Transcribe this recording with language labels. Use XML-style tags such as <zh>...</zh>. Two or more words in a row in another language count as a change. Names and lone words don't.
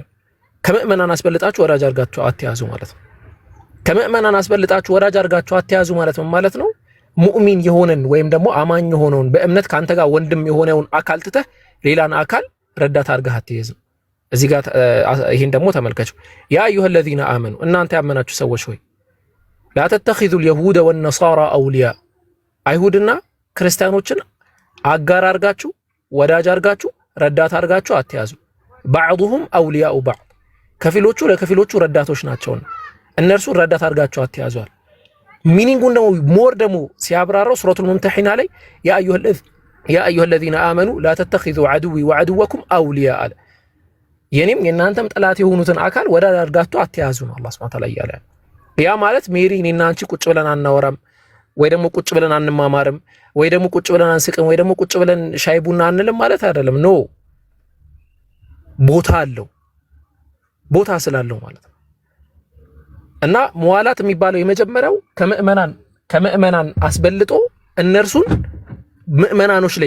<am>ከመእመናን አስበልጣችሁ ወዳጅ አርጋችሁ አትያዙ ማለት ነው። ከመእመናን አስበልጣችሁ ወዳጅ አርጋችሁ አትያዙ ማለት ነው ሙእሚን የሆነን ወይም ደግሞ አማኝ የሆነውን በእምነት ካንተ ጋር ወንድም የሆነውን አካል ትተህ ሌላን አካል ረዳት አርጋህ አትያዝ። እዚህ ጋር ይሄን ደግሞ ተመልከቱ።</am> <ar>يا أيها الذين آمنوا</ar> <am>እናንተ ያመናችሁ ሰዎች ሆይ</am> <ar>لا تتخذوا اليهود والنصارى أولياء</ar> <am>አይሁድና ክርስቲያኖችን አጋር አርጋችሁ ወዳጅ አርጋችሁ ረዳት አርጋችሁ አትያዙ።</am> <ar>بعضهم أولياء بعض</ar> <am>ከፊሎቹ ለከፊሎቹ ረዳቶች ናቸውና እነርሱ ረዳት አርጋችሁ አትያዟል። ሚኒንጉን ደግሞ ሞር ደግሞ ሲያብራራው ሱረቱል ሙምተሒና ላይ</am> <ar>يا أيها الذين آمنوا لا تتخذوا عدوي وعدوكم أولياء</ar> <am>አለ። የኔም የናንተም ጠላት የሆኑትን አካል ወዳጅ አርጋችሁ አትያዙ ነው አላህ</am> <ar>سبحانه وتعالى</ar> <am>ያለ። ያ ማለት ሜሪ እኔና አንቺ ቁጭ ብለን አናወራም ወይ ደግሞ ቁጭ ብለን አንማማርም ወይ ደግሞ ቁጭ ብለን አንስቅም ወይ ደግሞ ቁጭ ብለን ሻይ ቡና አንልም ማለት አይደለም። ኖ ቦታ አለው፣ ቦታ ስላለው ማለት ነው። እና መዋላት የሚባለው የመጀመሪያው ከመእመናን አስበልጦ እነርሱን ምእመናኖች ላይ</am>